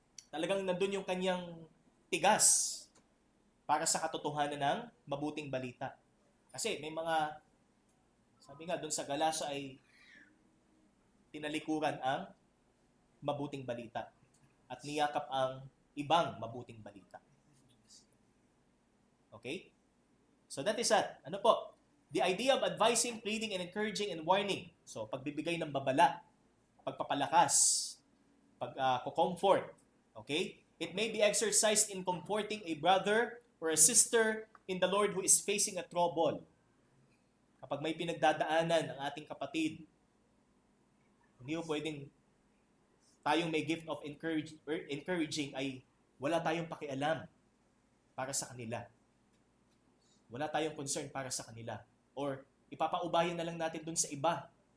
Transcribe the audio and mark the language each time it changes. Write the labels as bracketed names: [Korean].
[Filipino] Talagang nandun yung kanyang tigas para sa katotohanan ng mabuting balita. Kasi may mga, sabi nga doon sa Galacia ay tinalikuran ang mabuting balita at niyakap ang ibang mabuting balita. [English] Okay? So that is that. [Filipino] Ano po? [English] The idea of advising, pleading, and encouraging and warning. [Filipino] So, pagbibigay ng babala, pagpapalakas, pag-comfort. [English] Okay? It may be exercised in comforting a brother or a sister in the Lord who is facing a trouble. [Filipino] Kapag may pinagdadaanan ang ating kapatid, hindi po pwedeng tayong may gift of encouraging ay wala tayong pakialam para sa kanila. Wala tayong concern para sa kanila. Or ipapaubayan na lang natin dun sa iba.